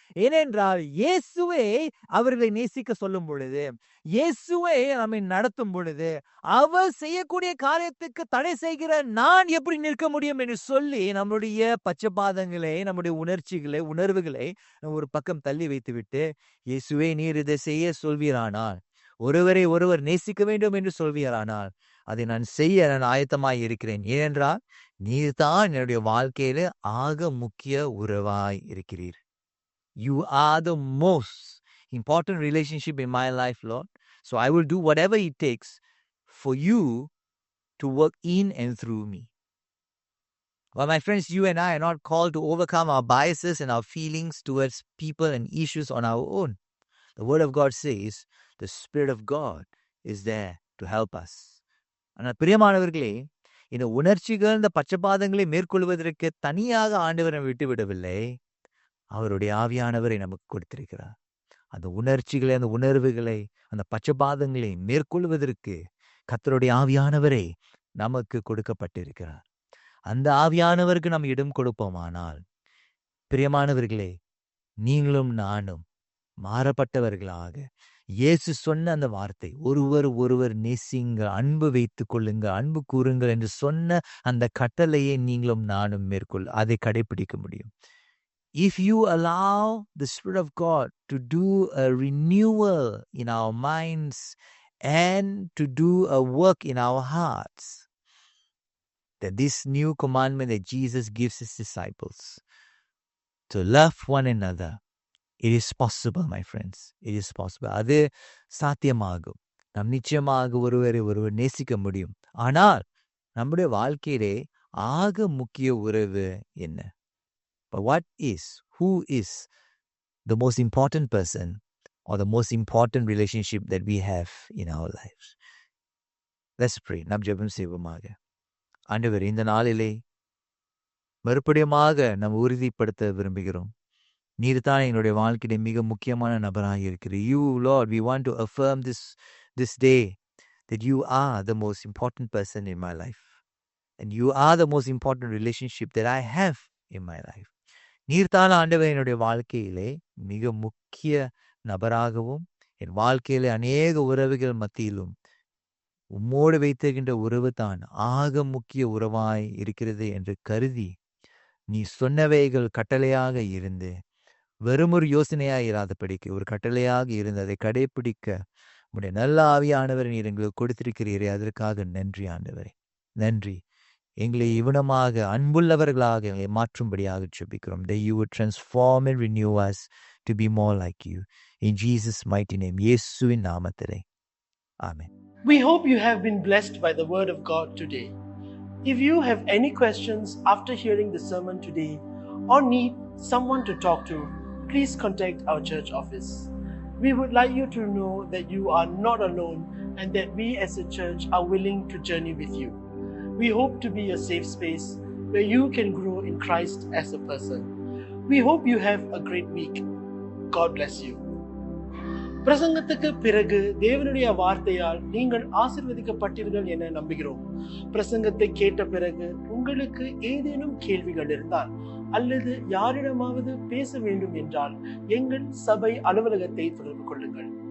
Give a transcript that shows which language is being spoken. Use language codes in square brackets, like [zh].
[ta] ஏனென்றால் இயேசுவே அவர்களை நேசிக்க சொல்லும் பொழுது, இயேசுவே நம்மை நடத்தும் பொழுது, அவர் செய்யக்கூடிய காரியத்துக்கு தடை செய்கிற நான் எப்படி நிற்க முடியும் என்று சொல்லி நம்முடைய பட்சபாதங்களை, நம்முடைய உணர்வுகளை ஒரு பக்கம் தள்ளி வைத்துவிட்டு, இயேசுவே நீர் இதை செய்ய சொல்வீரானால், ஒருவரை ஒருவர் நேசிக்க வேண்டும் என்று சொல்வீரானால் அதை நான் செய்ய நான் ஆயத்தமாய் இருக்கிறேன். ஏனென்றால் நீர் தான் என்னுடைய வாழ்க்கையில ஆக முக்கிய உறவாய் இருக்கிறீர். [en] You are the most important relationship in my life, Lord. So I will do whatever it takes for you to work in and through me. Well, my friends, you and I are not called to overcome our biases and our feelings towards people and issues on our own. The Word of God says the Spirit of God is there to help us. [ta] ஆனால் பிரியமானவர்களே, இந்த உணர்ச்சிகள், இந்த பட்சபாதங்களை மேற்கொள்வதற்கு தனியாக ஆண்டவரை விட்டுவிடவில்லை. அவருடைய ஆவியானவரை நமக்கு கொடுத்திருக்கிறார். அந்த உணர்ச்சிகளை, அந்த உணர்வுகளை, அந்த பட்சபாதங்களை மேற்கொள்வதற்கு கர்த்தருடைய ஆவியானவரே நமக்கு கொடுக்கப்பட்டிருக்கிறார். அந்த ஆவியானவருக்கு நாம் இடம் கொடுப்போமானால், பிரியமானவர்களே, நீங்களும் நானும் மாறப்பட்டவர்களாக இயேசு சொன்ன அந்த வார்த்தை, ஒருவர் நேசிங்க, அன்பு வைத்துக் கொள்ளுங்க, அன்பு கூறுங்கள் என்று சொன்ன அந்த கட்டளையை நீங்களும் நானும் அதை கடைபிடிக்க முடியும். [en] If you allow the Spirit of God to do a renewal in our minds and to do a work in our hearts, that this new commandment that Jesus gives his disciples to love one another, it is possible, my friends. It is possible. [ta] அது சாத்தியமாகும். நாம் நிச்சயமாக ஒருவர் நேசிக்க முடியும். ஆனால் நம்முடைய வாழ்க்கையிலே ஆக முக்கிய உறவு என்ன? [en] But who is the most important person or the most important relationship that we have in our lives? Let's pray. [ta] நாம் ஜெபம் செய்வோமாக. ஆண்டவரே, இந்த நாளிலே மறுபடியுமாக நாம் உறுதிப்படுத்த விரும்புகிறோம். நீர் தான் எங்களுடைய வாழ்க்கையிலே மிக முக்கியமான நபராக இருக்கிறீர். [en] You, Lord, we want to affirm this day that you are the most important person in my life. And you are the most important relationship that I have in my life. [ta] நீர் தான் ஆண்டவர் என்னுடைய வாழ்க்கையிலே மிக முக்கிய நபராகவும், என் வாழ்க்கையிலே அநேக உறவுகள் மத்தியிலும் உம்மோடு வைத்திருக்கின்ற உறவு தான் ஆக முக்கிய உறவாய் இருக்கிறது என்று கருதி, நீ சொன்னவைகள் கட்டளையாக இருந்து வெறும் ஒரு யோசனையாக இராதபடிக்கு ஒரு கட்டளையாக இருந்து அதை கடைபிடிக்க உடைய நல்ல ஆவியானவர் நீர் எங்களுக்கு கொடுத்திருக்கிறீரே, அதற்காக நன்றி ஆண்டவரே. நன்றி. எங்களை இவனமாக அன்புள்ளவர்களாக எங்களை மாற்றும்படியாக ஜெபிக்கிறோம். [en] That you would transform and renew us to be more like you. In Jesus' mighty name. [ta] இயேசுவின் நாமத்திலே. [en] Amen. We hope you have been blessed by the word of God today. If you have any questions after hearing the sermon today or need someone to talk to, please contact our church office. We would like you to know that you are not alone and that we as a church are willing to journey with you. We hope to be a safe space where you can grow in Christ as a person. We hope you have a great week. God bless you. [ta] பிரசங்கத்துக்கு பிறகு தேவனுடைய வார்த்தையால் நீங்கள் ஆசீர்வதிக்கப்பட்டீர்கள் என நம்புகிறோம். பிரசங்கத்தை கேட்ட பிறகு உங்களுக்கு ஏதேனும் கேள்விகள் இருந்தால் அல்லது யாரிடமாவது பேச வேண்டும் என்றால் எங்கள் சபை அலுவலகத்தை தொடர்பு கொள்ளுங்கள்.